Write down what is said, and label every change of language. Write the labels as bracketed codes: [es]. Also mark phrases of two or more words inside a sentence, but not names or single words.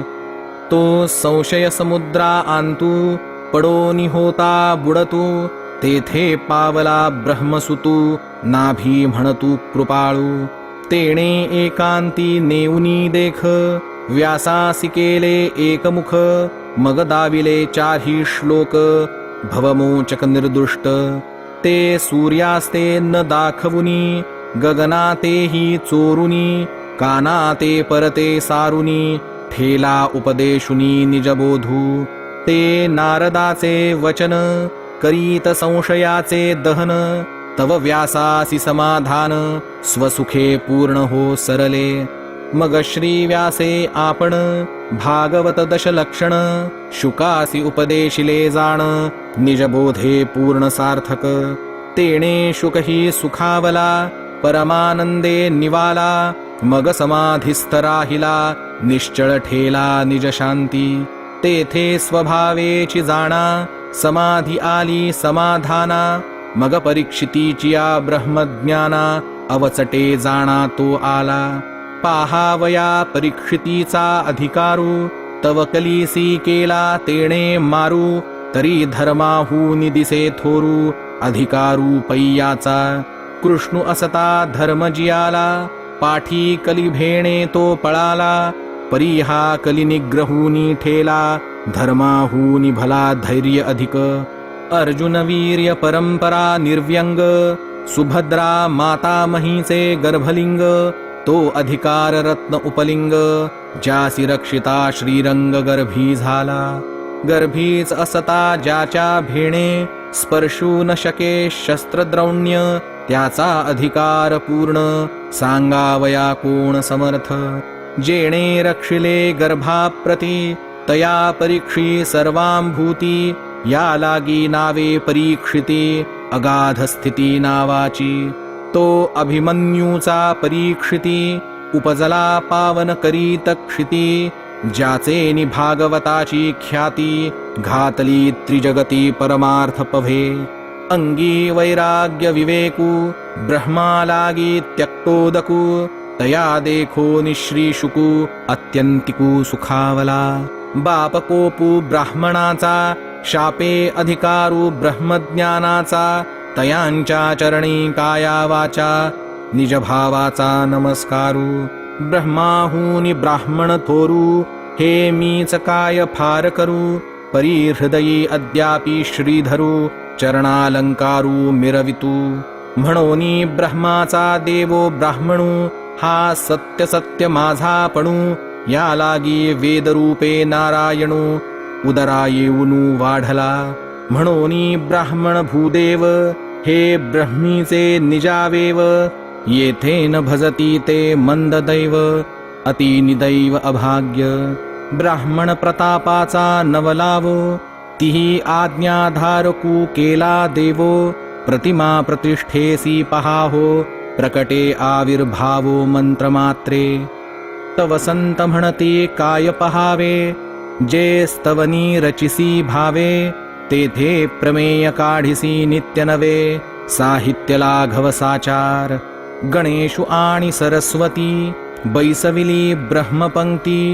[mr] तो संशय समुद्रा आंतू, पडोनी होता बुडतू, तेथे पावला ब्रह्मसुतू, नाभी म्हणतू कृपाळू. तेणे एकांती नेऊनी देख, व्यासासी केले एकमुख, मग दाविले चारही श्लोक, भवमोचक निर्दुष्ट. ते सूर्यास्ते न दाखवुनी, गगनातेही चोरुनी, कानाते परते सारुनी, ठेला उपदेशुनी निजबोधू. ते नारदाचे वचन, करीत संशयाचे दहन, तव व्यासासी समाधान, स्वसुखे पूर्ण हो सरले. मग श्री व्यासे आपण, भागवत दशलक्षण, शुकासी उपदेशिले जाण, निजबोधे पूर्ण सार्थक. तेणे शुकही सुखावला, परमानंदे निवाला, मग समाधिस्थ राहिला, निश्चळ ठेला निज शांती. तेथे स्वभावेची जाणा, समाधी आली समाधाना, मग परीक्षितीचिया ब्रह्मज्ञाना, अवचटे जाणा तो आला. पाहावया परीक्षितीचा अधिकारू, तव कलीसी केला तेणे मारू, तरी धर्माहूनि दिसे थोरू, अधिकारू पैयाचा. कृष्णू असता धर्मजियाला, पाठी कली भेणे तो पळाला, परिहा कली निग्रहूनी ठेला, धर्माहूनि भला धैर्य अधिक. अर्जुन वीर्य परंपरा निर्व्यंग, सुभद्रा माता महीचे गर्भलिंग, तो अधिकार रत्न उपलिंग, ज्यासी रक्षिता श्रीरंग गर्भी झाला. गर्भीच असता ज्याच्या भेणे, स्पर्शू न शके शस्त्रद्रौण्य, त्याचा अधिकार पूर्ण सांगावया कोण समर्थ. जेणे रक्षिले गर्भाप्रती तया परीक्षी सर्वांभूती. या लागी नावे परीक्षिती अगाध स्थिती नावाची. तो अभिमन्यूचा परीक्षिती उपजला पावन करीत क्षिती. ज्याचे नि भागवताची ख्याती घातली त्रिजगती परमार्थ पभे. अंगी वैराग्य विवेकू ब्रह्मा लागी त्यक्तोदकू. तया देखो निश्रीशुकू अत्यंतिकू सुखावला. बाप कोपू ब्राह्मणाचा शापे अधिकारू ब्रह्मज्ञानाचा. तयांच्या चरणी काया वाचा निजभावाचा नमस्कारू. ब्रह्माहूनि ब्राह्मण थोरू हे मीच काय फार करू. परिहृदयी अद्यापि श्रीधरू चरणालंकारू मिरवितू. म्हणोनी ब्रह्माचा देवो ब्राह्मणू हा सत्य सत्य माझापणू. या लागी वेदरूपे नारायणू उदरा येऊनू वाढला. म्हणोनी ब्राह्मण भूदेव हे ब्रह्मीचे निजावेव. येथे न भजती ते मंददैव अति निदैव अभाग्य. ब्राह्मण प्रतापाचा नवलावो तिही आज्ञाधारकू केला देवो. प्रतिमा प्रतिष्ठेसी पहाहो प्रकटे आविर्भावो मंत्रमात्रे. तव संत म्हणते काय पहावे जे स्तवनी रचिसी भावे. तेथे प्रमेय काढिसी नित्य नवे साहित्य लाघव साचार. गणेशु आणि सरस्वती बैसविली ब्रह्मपंक्ती.